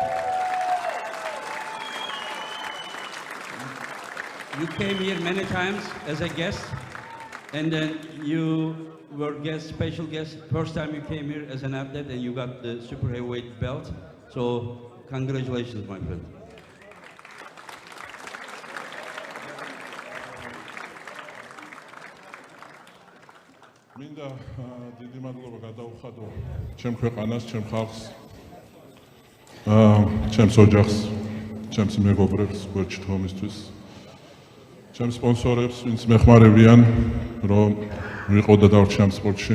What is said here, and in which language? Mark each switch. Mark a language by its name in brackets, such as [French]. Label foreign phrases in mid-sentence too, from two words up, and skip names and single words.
[English] You came here many times as a guest, and then you were special guest. First time you came here as an athlete, and you got the super heavyweight belt. So congratulations, my friend. [Georgian] მინდა დიდი მადლობა გადაუხადო ჩემ ქვეყანას, ჩემ ხალხს, ჩემს ოჯახს, ჩემს მეგობრებს გვერდჩითომისთვის, ჩემს სპონსორებს, ვინც მეხმარებიან, რომ ვიყო და დავრჩი ამ სპორტში.